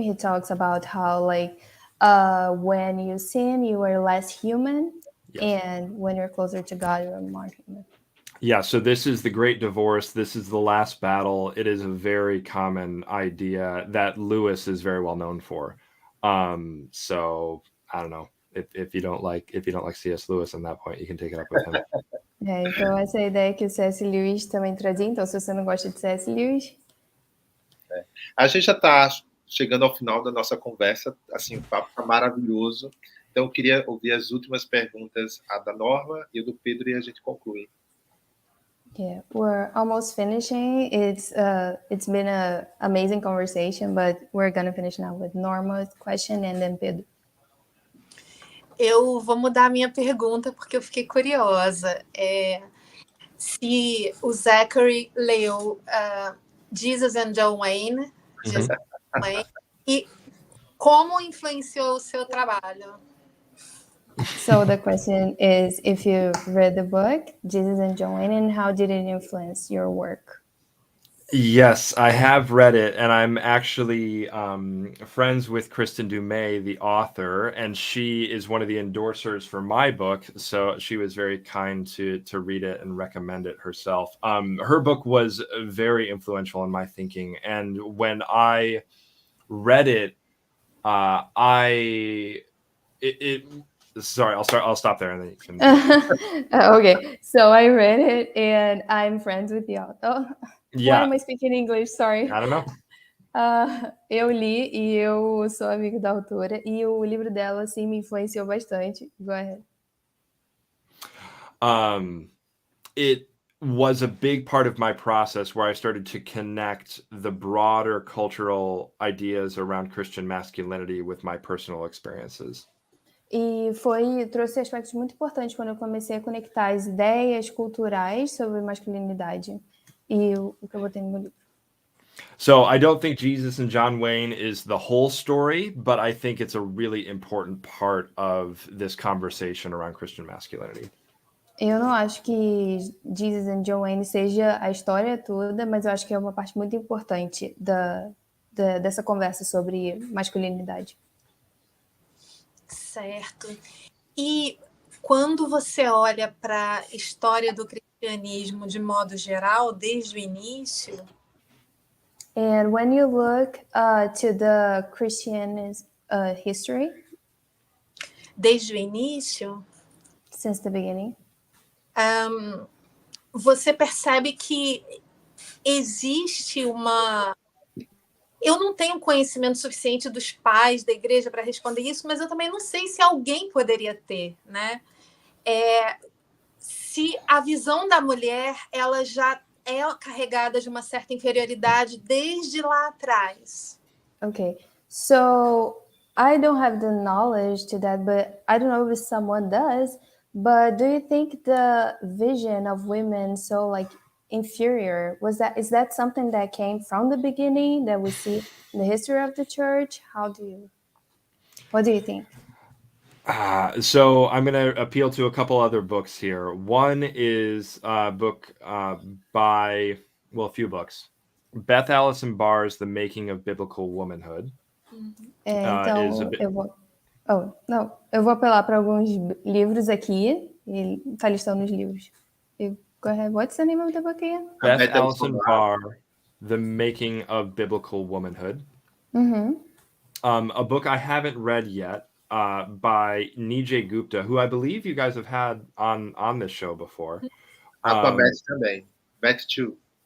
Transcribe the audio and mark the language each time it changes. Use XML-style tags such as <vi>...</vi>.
<en>He talks about how, like, when you sin, you are less human, and when you're closer to God, you're more human. Yeah, so this is the great divorce. This is the last battle. It is a very common idea that Lewis is very well known for. So I don't know if you don't like C.S. Lewis on that point, you can take it up with him.</en> <pt>Então essa é a ideia que o C.S. Lewis também trazia. Então, se você não gosta de C.S. Lewis... A gente já está chegando ao final da nossa conversa. Assim, o papo está maravilhoso. Então, eu queria ouvir as últimas perguntas, a da Norma e a do Pedro, e a gente conclui.</pt> <en>Yeah, we're almost finishing. It's been an amazing conversation, but we're going to finish now with Norma's question and then Pedro.</en> <pt>Eu vou mudar a minha pergunta porque eu fiquei curiosa. Se o Zachary leu Jesus and John Wayne, e como influenciou o seu trabalho?</pt> <en>So the question is, if you read the book, Jesus and John Wayne, and how did it influence your work? Yes, I have read it, and I'm actually friends with Kristen Dumais, the author, and she is one of the endorsers for my book, so she was very kind to read it and recommend it herself. Her book was very influential in my thinking, and when I read it, sorry, I'll stop there and then you can... Okay, so I read it, and I'm friends with the author. Yeah. Why am I speaking English? Sorry. I don't know.</en> <pt>Eu li e eu sou amigo da autora, e o livro dela, assim, me influenciou bastante.</pt> <en>Go ahead. It was a big part of my process where I started to connect the broader cultural ideas around Christian masculinity with my personal experiences.</en> <pt>E trouxe aspectos muito importantes quando eu comecei a conectar as ideias culturais sobre masculinidade e o que eu botei no meu livro.</pt> <en>So I don't think Jesus and John Wayne is the whole story, but I think it's a really important part of this conversation around Christian masculinity.</en> <pt>Eu não acho que Jesus and John Wayne seja a história toda, mas eu acho que é uma parte muito importante dessa conversa sobre masculinidade. Certo. E quando você olha para a história do cristianismo de modo geral, desde o início...</pt> <en>And when you look to the Christian history...</en> <pt>Desde o início...</pt> <en>Since the beginning...</en> <pt>você percebe que existe uma... Eu não tenho conhecimento suficiente dos pais da igreja para responder isso, mas eu também não sei se alguém poderia ter, né? Se a visão da mulher ela já é carregada de uma certa inferioridade desde lá atrás.</pt> <en>Okay, so I don't have the knowledge to that, but I don't know if someone does. But do you think the vision of women so like inferior is that something that came from the beginning that we see in the history of the church? What do you think? So I'm going to appeal to a couple other books here. One is a book by, well, a few books. Beth Allison Barr's The Making of Biblical Womanhood.</en> <pt>Então, eu vou apelar para alguns livros aqui. Ele está listando os livros.</pt> <en>Go ahead. What's the name of the book again? Beth Allison Barr, The Making of Biblical Womanhood. A book I haven't read yet by Nijay Gupta, who I believe you guys have had on this show before.</en> <pt>Beth também. Beth</pt> <en>too.</en>